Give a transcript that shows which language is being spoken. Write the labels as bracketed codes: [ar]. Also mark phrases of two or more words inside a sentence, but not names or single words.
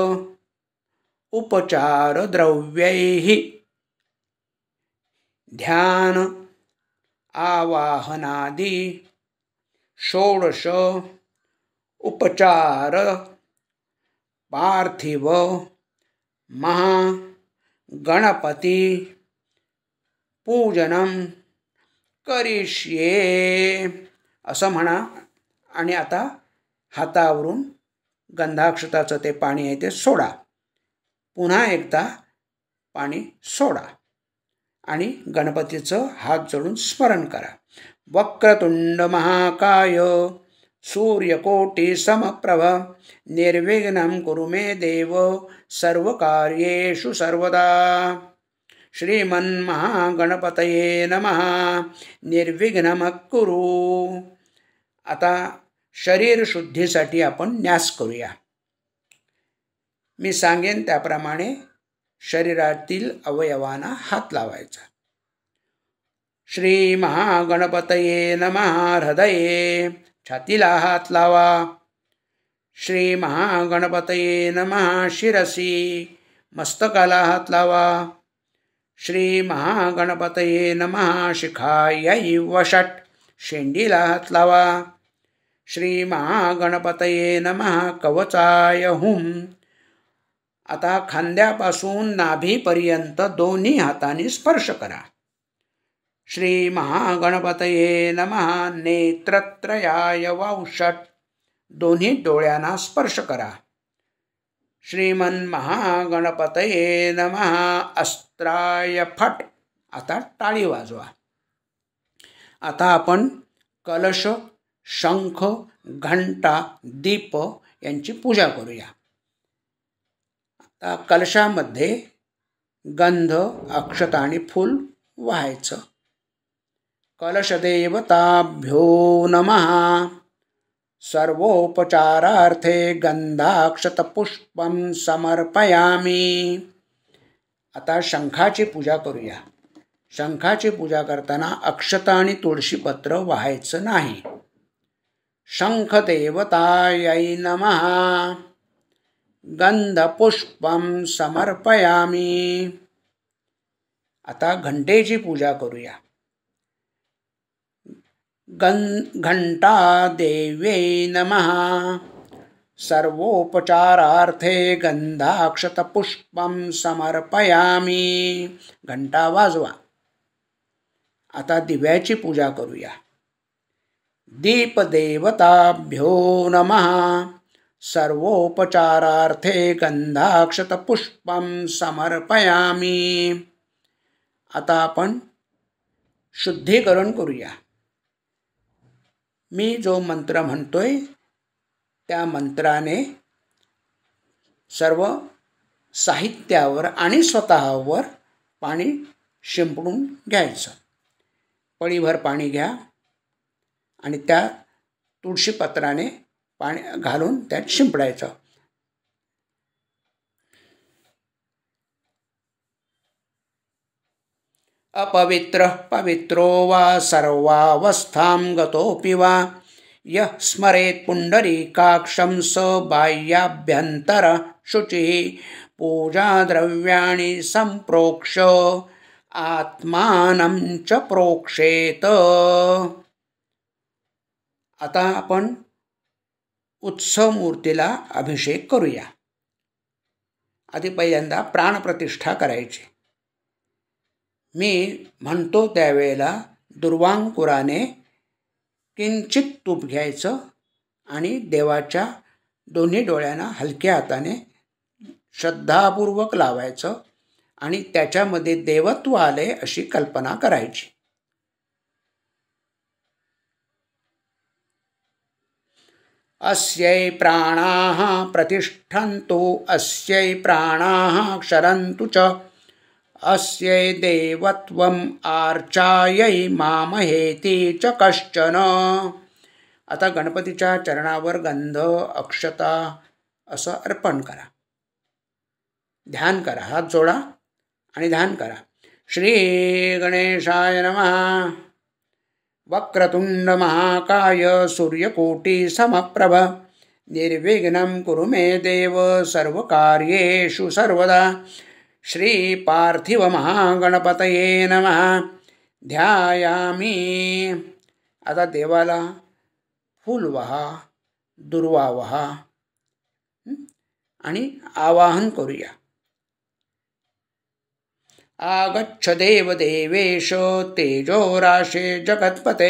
[sa] उपचार द्रव्यैः ध्यान आवाहनादि षोडश उपचार पार्थिव महागणपति पूजनम करिष्ये [mr] असं म्हणा. आणि आता हातावरून गंधाक्षताचं ते पाणी आहे ते सोडा. पुन्हा एकदा पाणी सोडा आणि गणपतीचं हात जोडून स्मरण करा. [sa] वक्रतुंड महाकाय सूर्यकोटि समप्रभ निर्विघ्नं कुरु मे देव सर्वकार्येषु सर्वदा. श्रीमन्महागणपतये नमः. निर्विघ्नं कुरु. [mr] आता शरीर शुद्धीसाठी आपण न्यास करूया. मी सांगेन त्याप्रमाणे शरीरातील अवयवांना हात लावायचा. [sa] श्री महागणपतये नमः. [mr] हृदये छातीला हात लावा. [sa] श्री महागणपतये नमः. [mr] शिरसी मस्तकाला हात लावा. [sa] श्री महागणपतये नमः. शिखायै वषट् [mr] शेंडीला हात लावा. [sa] श्री महागणपतये नमः कवचाय हुम. [mr] आता खांद्यापासून नाभीपर्यंत दोन्ही हातांनी स्पर्श करा. [sa] श्री महागणपतये नमः नेत्रत्रयाय वौषट. [mr] दोन्ही डोळ्यांना स्पर्श करा. [sa] श्रीमन महागणपतये नमः अस्त्राय फट. [mr] आता टाळी वाजवा. आता आपण कलश, शंख, घंटा, दीप यांची पूजा करूया. आता कलशामध्ये गंध, अक्षता आणि फूल वाहायचं. [sa] कलशदेवताभ्यो नमः. सर्वोपचारार्थे गंधाक्षतपुष्पं समर्पयामी. [mr] आता शंखाची पूजा करूया. शंखाची पूजा करताना अक्षता आणि तुळशीपत्र वाहायचं नाही. [sa] शंखदेवतायै नमः. गंधपुष्पं समर्पयामी. [mr] आता घंटेची पूजा करूया. [sa] घंटा देव्यै नमः. सर्वोपचारार्थे गंधाक्षतपुष्पं समर्पयामी. [mr] घंटा वाजवा. आता दिव्याची पूजा करूया. [sa] दीपदेवताभ्यो नमः. सर्वोपचारार्थे गंधाक्षतपुष्पं समर्पयामी. [mr] आता आपण शुद्धीकरण करूया. मी जो मंत्र म्हणतोय त्या मंत्राने सर्व साहित्यावर आणि स्वतःवर पाणी शिंपडून घ्यायचं. पळीभर पाणी घ्या आणि त्या तुळशीपत्राने पाणी घालून त्यात शिंपडायचं. [sa] अपवित्र पवित्रो वा सर्वावस्थां गतोऽपि वा यः स्मरेत् पुंडरीकाक्षं स बाह्याभ्यंतर शुचिः. पूजाद्रव्याणि संप्रोक्ष आत्मानं च प्रोक्षेत. [mr] आता आपण उत्सव मूर्तीला अभिषेक करूया. आधी पहिल्यांदा प्राणप्रतिष्ठा करायची. मी म्हणतो त्यावेळेला दुर्वांकुराने किंचित तूप घ्यायचं आणि देवाच्या दोन्ही डोळ्यांना हलक्या हाताने श्रद्धापूर्वक लावायचं आणि त्याच्यामध्ये देवत्व आले अशी कल्पना करायची. [sa] अस्यै प्राणाः प्रतिष्ठन्तु अस्यै प्राणाः क्षरन्तु च अस्यै देवत्वम् आर्चायै मामहेति च कश्चन. [mr] आता गणपतीच्या चरणावर गंध, अक्षता असं अर्पण करा. ध्यान करा. हात जोडा आणि ध्यान करा. [sa] श्री गणेशाय नमः. वक्रतुंड महाकाय सूर्यकोटि समप्रभ निर्विघ्नं कुरु मे देव सर्वकार्येषु सर्वदा. श्री पार्थिव महागणपतये नमः. ध्यायामी. [mr] आता देवाला फूल वहा, दुर्वा वहा आणि आवाहन करूया. [sa] आगच्छ देव देवेश तेजोराशे जगत्पते.